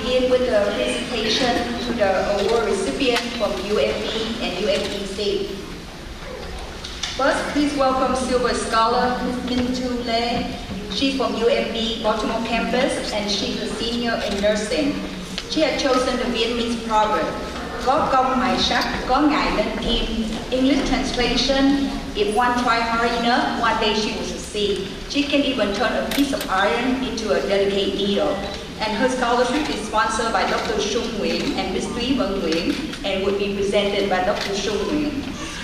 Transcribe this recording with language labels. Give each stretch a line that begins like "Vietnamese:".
English: With the presentation to the award recipient from UMB and UMBC. First, please welcome Silver Scholar Ms. Minh Thu Lê. She's from UMB Baltimore campus and she's a senior in nursing. She had chosen the Vietnamese proverb,
Vietnamese: có công mài sắt, có ngài nên kim.
English: English translation, if one try hard enough, one day she will succeed. She can even turn a piece of iron into a delicate needle. And her scholarship is sponsored by Dr. Trung Nguyen and Ms. Thuy Vân Nguyen and would be presented by Dr. Trung Nguyen.